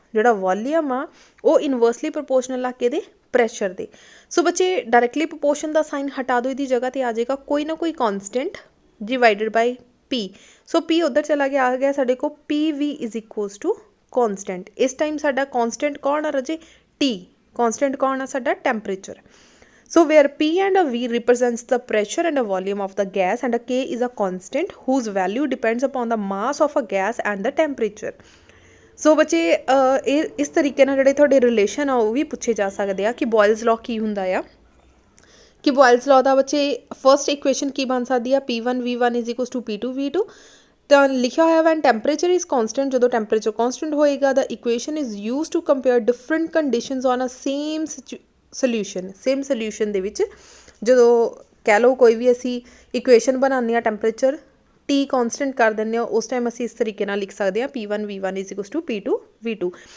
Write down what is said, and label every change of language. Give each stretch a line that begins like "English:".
Punjabi: ਜਿਹੜਾ ਵੋਲੀਅਮ ਆ ਉਹ ਇਨਵਰਸਲੀ ਪ੍ਰਪੋਰਸ਼ਨਲ ਆ ਕਿਹਦੇ? ਪ੍ਰੈਸ਼ਰ ਦੇ। ਸੋ ਬੱਚੇ ਡਾਇਰੈਕਟਲੀ ਪ੍ਰਪੋਰਸ਼ਨ ਦਾ ਸਾਈਨ ਹਟਾ ਦਿਓ, ਇਹਦੀ ਜਗ੍ਹਾ 'ਤੇ ਆ ਜਾਏਗਾ ਕੋਈ ਨਾ ਕੋਈ ਕੌਨਸਟੈਂਟ ਡਿਵਾਈਡਡ ਬਾਈ P। ਸੋ P ਉੱਧਰ ਚਲਾ ਗਿਆ, ਆ ਗਿਆ ਸਾਡੇ ਕੋਲ PV ਇਜ਼ ਇਕੁਅਲਸ ਟੂ ਕੌਨਸਟੈਂਟ। ਇਸ ਟਾਈਮ ਸਾਡਾ ਕੌਨਸਟੈਂਟ ਕੌਣ ਆ ਰਾਜੇ? T। ਕੌਨਸਟੈਂਟ ਕੌਣ ਆ ਸਾਡਾ? Temperature.
English: So where P and a V represents the pressure and a volume of the gas and a K is a constant whose value depends upon the mass of a gas and the temperature।
Punjabi: ਸੋ ਬੱਚੇ ਇਹ ਇਸ ਤਰੀਕੇ ਨਾਲ ਜਿਹੜੇ ਤੁਹਾਡੇ relation ਆ ਉਹ ਵੀ ਪੁੱਛੇ ਜਾ ਸਕਦੇ ਆ ਕਿ ਬੋਇਲਸ ਲਾਅ ਕੀ ਹੁੰਦਾ ਆ। ਕਿ ਬੋਇਲਸ ਲਾਅ ਦਾ ਬੱਚੇ ਫਸਟ ਇਕੁਏਸ਼ਨ ਕੀ ਬਣ ਸਕਦੀ ਆ? P1 V1 is equals to P2 V2। ਤਾਂ ਲਿਖਿਆ ਹੋਇਆ
English: When temperature is constant.
Punjabi: ਜਦੋਂ ਟੈਂਪਰੇਚਰ ਕੌਨਸਟੈਂਟ ਹੋਏਗਾ
English: The equation is use to compare different conditions on a same solution.
Punjabi: Same solution ਦੇ ਵਿੱਚ ਜਦੋਂ ਕਹਿ ਲਓ ਕੋਈ ਵੀ ਅਸੀਂ ਇਕੁਏਸ਼ਨ ਬਣਾਉਂਦੇ ਹਾਂ, ਟੈਂਪਰੇਚਰ T ਕੌਨਸਟੈਂਟ ਕਰ ਦਿੰਦੇ ਹਾਂ, ਉਸ ਟਾਈਮ ਅਸੀਂ ਇਸ ਤਰੀਕੇ ਨਾਲ ਲਿਖ ਸਕਦੇ ਹਾਂ P1 V1 is equals to P2 V2।